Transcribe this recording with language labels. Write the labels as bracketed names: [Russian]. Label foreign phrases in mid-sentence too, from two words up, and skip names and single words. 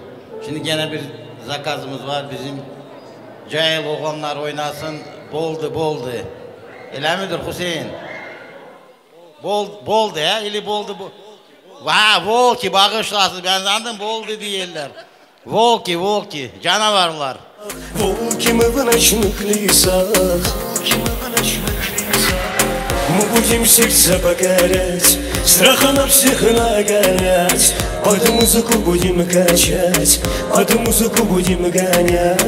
[Turkish] Şimdi gene bir zakazımız var bizim. Cahil oğlanlar oynasın. Boldu. Öyle midir Hüseyin? Boldu ya, ili boldu bu. Vaa volki bağışlasın, ben sandım boldu diyorlar. Volki, canavarlar. [Russian] Волки мы в ночных лесах, мы будем сердце покорять, страха на всех нагонять. Под музыку будем качать, под музыку будем гонять.